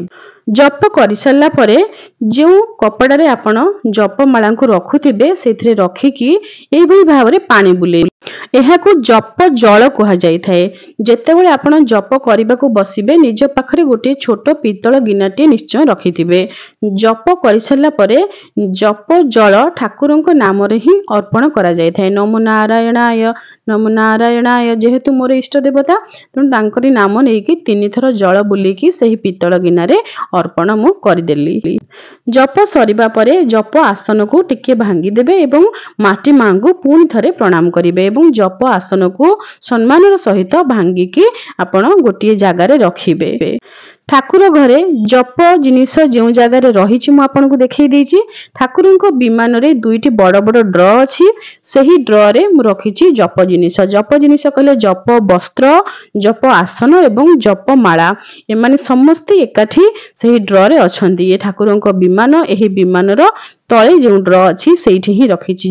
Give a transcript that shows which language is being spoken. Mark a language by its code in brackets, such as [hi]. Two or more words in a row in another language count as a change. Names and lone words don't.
[or] ଜପ କରି ସାରିଲା ପରେ ଯେଉଁ କପଡ଼ା ରେ ଆପଣ ଜପ ମାଳା କୁ ରଖୁଥିବେ ସେଥିରେ ରଖିକି ଏହି ଭଳି ଭାବରେ ପାଣି ବୁଲେ ଏହାକୁ ଜପ ଜଳ କୁହା ଯାଇ ଥାଏ। ଯେତେବେଳେ ଆପଣ ଜପ କରିବାକୁ ବସିବେ ନିଜ ପାଖରେ ଗୋଟେ ଛୋଟ ପିତଳ ଗିନାଟେ ନିଶ୍ଚୟ ରଖିଥିବେ। ଜପ କରି ସାରିଲା ପରେ ଜପ ଜଳ ଠାକୁରଙ୍କ ନାମ ରେ ହିଁ ଅର୍ପଣ କରା ଯାଇ ଥାଏ। [sa] नमो नारायणाय [or] ଯେହେତୁ ମୋର ଇଷ୍ଟ ଦେବତା ତେଣୁ ତାଙ୍କରି ନାମ ନେଇକି 3 ଥର ଜଳ ବୁଲାଇକି ସେହି ପିତଳ ଗିନାରେ ଅର୍ପଣ ମୁଁ କରିଦେଲି। ଜପ ସରିବା ପରେ ଜପ ଆସନ କୁ ଟିକେ ଭାଙ୍ଗି ଦେବେ ଏବଂ ମାଟି ମାଙ୍କୁ ପୁଣି ଥରେ ପ୍ରଣାମ କରିବେ ଏବଂ ଜପ ଆସନ କୁ ସମ୍ମାନର ସହିତ ଭାଙ୍ଗିକି ଆପଣ ଗୋଟେ ଜାଗାରେ ରଖିବେ। ଠାକୁର ଘରେ ଜପ ଜିନିଷ ଯେଉଁ ଜାଗାର ରହି ମୁଁ ଆପଣ କୁ ଦେଖାଇ ଦେଉଛି। ଠାକୁରଙ୍କ ବିମାନ ରେ ଦୁଇଟି ବଡ଼ ବଡ଼ ଡ୍ର ଅଛି ସେହି ଡ୍ର ରେ ମୁଁ ରଖିଛି ଜପ ଜିନିଷ କହିଲେ ଜପ ବସ୍ତ୍ର ଜପ ଆସନ ଏବଂ ଜପ ମାଳା ଏମାନେ ସମସ୍ତ ଏକାଠି ସେହି ଡ୍ର ରେ ଅଛନ୍ତି। ଏ ଠାକୁରଙ୍କ ବିମାନ ଏହି ବିମାନ ର ତଳେ ଯେଉଁ ଡ୍ର ଅଛି ସେଠି ହିଁ ରଖିଛି।